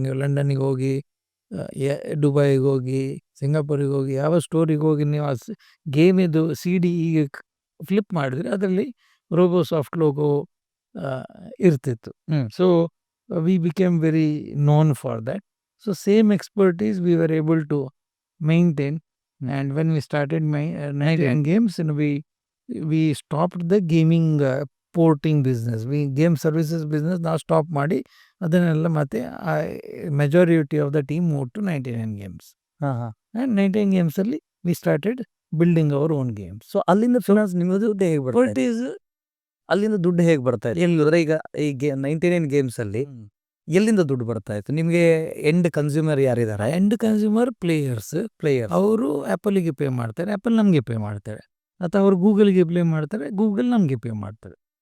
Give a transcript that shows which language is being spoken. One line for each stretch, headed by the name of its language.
Kannada: ನೀವು ಲಂಡನ್ನಿಗೆ ಹೋಗಿ, ದುಬೈಗೆ ಹೋಗಿ, ಸಿಂಗಾಪುರಿಗೆ ಹೋಗಿ, ಯಾವ ಸ್ಟೋರಿಗೆ ಹೋಗಿ ನೀವು ಆ ಗೇಮ್ ಇದು CD ಈಗ ಫ್ಲಿಪ್ ಮಾಡಿದರೆ ಅದರಲ್ಲಿ ರೋಬೋಸಾಫ್ಟ್ ಲೋಗೋ ಇರ್ತಿತ್ತು.
English: So we became very known for that. So same expertise we were able to maintain. And when we started Nigerian games, we stopped the gaming porting business. We game services business now stop
Kannada: ಮಾಡಿ ಅದನ್ನೆಲ್ಲ ಮತ್ತೆ
English: majority of the team moved to 99 games. And 99 games ಅಲ್ಲಿ we started building our own games.
Kannada: So ಅಲ್ಲಿಂದ finance ನಿಮ್ಮದು ದುಡ್ಡು ಹೇಗೆ ಬರ್ತದೆ? ಅಲ್ಲಿಂದ ದುಡ್ಡು ಹೇಗೆ ಬರ್ತಾ ಇದೆ? ಎಲ್ಲಿದ್ರೆ ಈಗ ಈ 99 ಗೇಮ್ಸ್ ಅಲ್ಲಿ ಎಲ್ಲಿಂದ ದುಡ್ಡು ಬರ್ತಾ ಇತ್ತು ನಿಮಗೆ? ಎಂಡ್ ಕನ್ಸ್ಯೂಮರ್ ಯಾರಿದ್ದಾರೆ? ಎಂಡ್ ಕನ್ಸ್ಯೂಮರ್ ಪ್ಲೇಯರ್ಸ್ ಅವರು ಆ್ಯಪಲಿಗೆ ಪೇ ಮಾಡ್ತಾರೆ, ಆ್ಯಪಲ್ ನಮಗೆ ಪೇ ಮಾಡ್ತಾರೆ, ಅಥವಾ ಅವರು ಗೂಗಲ್ಗೆ ಪೇ ಮಾಡ್ತಾರೆ, ಗೂಗಲ್ ನಮಗೆ ಪೇ ಮಾಡ್ತಾರೆ.